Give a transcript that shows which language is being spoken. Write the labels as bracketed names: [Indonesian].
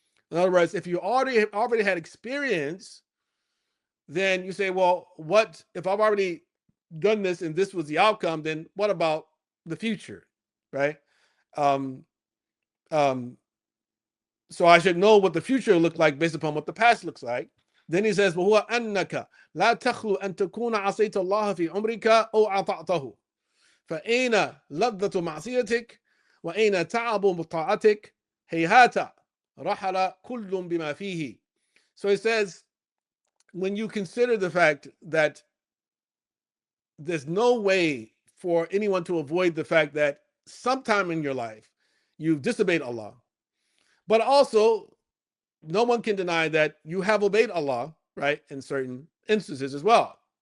[English] In other words, if you already had experience, then you say, well, what if I've already done this and this was the outcome, then what about the future, right? So I should know what the future looked like based upon what the past looks like. Then he says, [Arabic] وَهُوَ أَنَّكَ لَا تَخْلُ أَن تَكُونَ عَصَيْتَ اللَّهَ فِي عُمْرِكَ أَوْ عَطَعْتَهُ فَأَيْنَ لَذَّةُ مَعْصِيَتِكَ وَأَيْنَ تَعَبُ بِطَاعَتِكَ هَيْهَاتَ رَحَلَ كُلٌّ بِمَا فِيهِ. [English] So he says, when you consider the fact that there's no way for anyone to avoid the fact that sometime in your life you've disobeyed Allah, but also no one can deny that you have obeyed Allah, right, in certain instances as well.